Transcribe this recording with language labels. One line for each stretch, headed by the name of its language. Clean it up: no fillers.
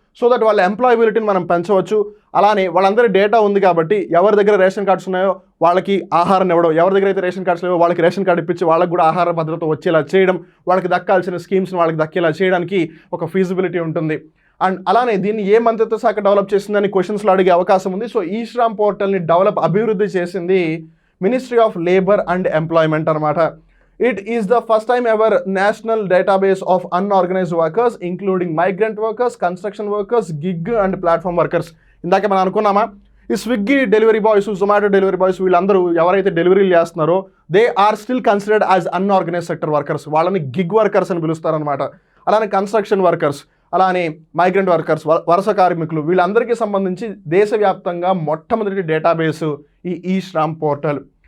Telugu: So that వాళ్ళ ఎంప్లాయబిలిటీని మనం పెంచవచ్చు. అలానే వాళ్ళందరి డేటా ఉంది కాబట్టి ఎవరి దగ్గర రేషన్ కార్డ్స్ ఉన్నాయో వాళ్ళకి ఆహారం ఇవ్వడం, ఎవరి దగ్గర అయితే రేషన్ కార్డ్స్ లేవో వాళ్ళకి రేషన్ కార్డు ఇప్పించి వాళ్ళకి కూడా ఆహార భద్రత వచ్చేలా చేయడం, వాళ్ళకి దక్కాల్సిన స్కీమ్స్ని వాళ్ళకి దక్కేలా చేయడానికి ఒక ఫీజిబిలిటీ ఉంటుంది. అండ్ అలానే దీన్ని ఏ మంత్రిత్వ శాఖ డెవలప్ చేసిందని క్వశ్చన్స్లో అడిగే అవకాశం ఉంది. సో ఈ శ్రమ్ పోర్టల్ని అభివృద్ధి చేసింది ministry of labour and employment అనమాట.
English: It is the first time ever national database of unorganized workers, including migrant workers, construction workers, gig and platform workers.
Telugu: ఇందాక మనం అనుకున్నామా, ఈ Swiggy delivery boys, Zomato delivery boys వీళ్ళందరూ ఎవరైతే డెలివరీలు చేస్తున్నారో
English: They are still considered as unorganised sector workers.
Telugu: వాళ్ళని gig workers అని పిలుస్తారనమాట. అలానే కన్స్ట్రక్షన్ వర్కర్స్, అలానే మైగ్రెంట్ వర్కర్స్, వలస కార్మికులు, వీళ్ళందరికీ సంబంధించి దేశవ్యాప్తంగా మొట్టమొదటి డేటాబేసు ఈ శ్రమ్ పోర్టల్.